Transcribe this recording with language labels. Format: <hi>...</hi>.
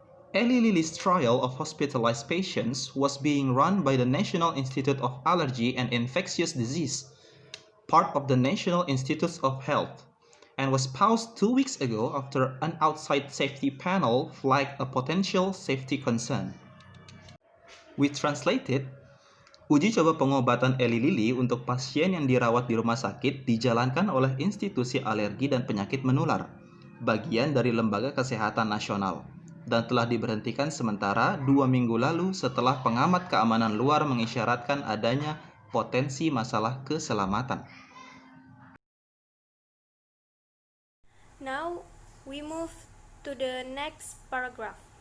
<en>Eli Lilly's trial of hospitalized patients was being run by the National Institute of Allergy and Infectious Disease, part of the National Institutes of Health, and was paused 2 weeks ago after an outside safety panel flagged a potential safety concern. We translated,</en> <id>uji coba pengobatan Eli Lilly untuk pasien yang dirawat di rumah sakit dijalankan oleh Institusi Alergi dan Penyakit Menular, bagian dari Lembaga Kesehatan Nasional, dan telah diberhentikan sementara 2 minggu lalu setelah pengamat keamanan luar mengisyaratkan adanya potensi masalah keselamatan.</id> <en>Now we move to the next paragraph.</en>